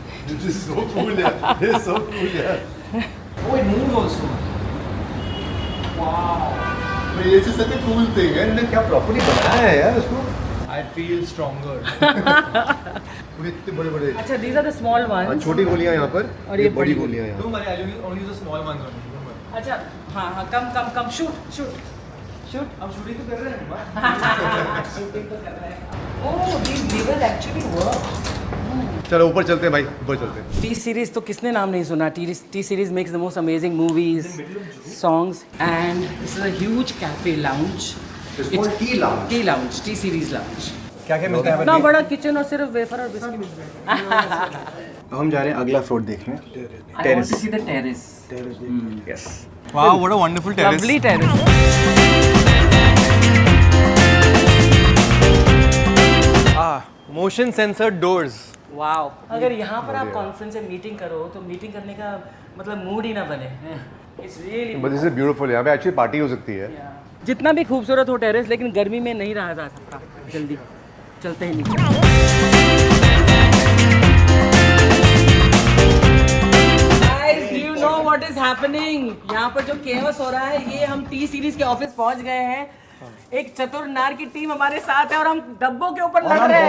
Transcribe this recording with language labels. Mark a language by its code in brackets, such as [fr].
[en] This is so cool यार. This is so cool यार. Oh it moves also. Wow. [hi] ये सच में [en] cool thing [hi] है. इन्होंने क्या प्रॉपर्ली बनाया है यार उसको. [en] I feel stronger. [hi] इतने बड़े बड़े. [en] अच्छा these are the small ones. [hi] छोटी गोलियां यहाँ पर और ये बड़ी गोलियां यहाँ. [en] Don't worry, I'll only use the small ones only. Don't worry. [hi] अच्छा हाँ हाँ कम शूट शूट। हम शूटिंग तो कर रहे हैं। शूटिंग तो कर रहे हैं। [en] Oh these levers actually work. [hi] चलो ऊपर चलते हैं भाई, ऊपर चलते हैं. टी सीरीज तो किसने नाम नहीं सुना। [en] T Series makes the most amazing movies, songs and this is a huge cafe lounge. It's called tea lounge. Tea lounge, T Series lounge. [hi] क्या क्या मिलता है? इतना बड़ा किचन और सिर्फ वेफर और बिस्किट। हम जा रहे हैं अगला फ्लोर देखने. [en] I want to see the terrace. Yes. Wow, what a wonderful terrace. Lovely terrace. Motion sensor doors. Wow. [hi] अगर यहाँ पर आप कॉन्फ्रेंस में मीटिंग करो तो मीटिंग करने का मतलब मूड ही ना बने। [en] It's really But this is beautiful. [hi] यहाँ पे एक्चुअली पार्टी हो सकती है. जितना भी खूबसूरत हो टेरेस, लेकिन गर्मी में नहीं रहा जा सकता। जल्दी चलते हैं नीचे। [en] Guys, do you know what is happening? [hi] यहाँ पर जो केवस हो रहा है, ये हम टी सीरीज के ऑफिस पहुंच गए हैं। एक चतुर नार की टीम हमारे साथ है और हम डब्बों के ऊपर लड़ रहे हैं।